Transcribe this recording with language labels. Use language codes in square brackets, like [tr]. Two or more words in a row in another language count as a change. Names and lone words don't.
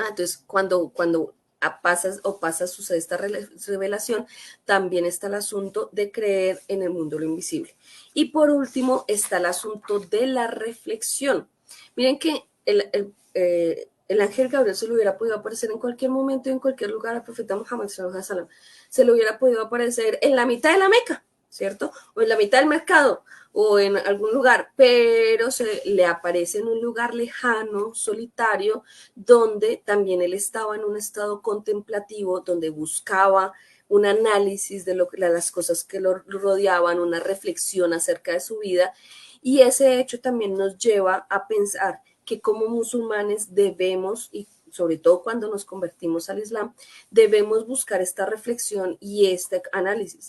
[es] Entonces, cuando sucede esta revelación, también está el asunto de creer en el mundo de lo invisible. Y por último está el asunto de la reflexión. Miren que el ángel Gabriel se le hubiera podido aparecer en cualquier momento y en cualquier lugar al profeta Muhammad [ar] صلى الله عليه وسلم. [es] Se le hubiera podido aparecer en la mitad de la Meca, ¿cierto? O en la mitad del mercado, o en algún lugar, pero se le aparece en un lugar lejano, solitario, donde también él estaba en un estado contemplativo, donde buscaba un análisis de las cosas que lo rodeaban, una reflexión acerca de su vida, y ese hecho también nos lleva a pensar que como musulmanes debemos, y sobre todo cuando nos convertimos al Islam, debemos buscar esta reflexión y este análisis.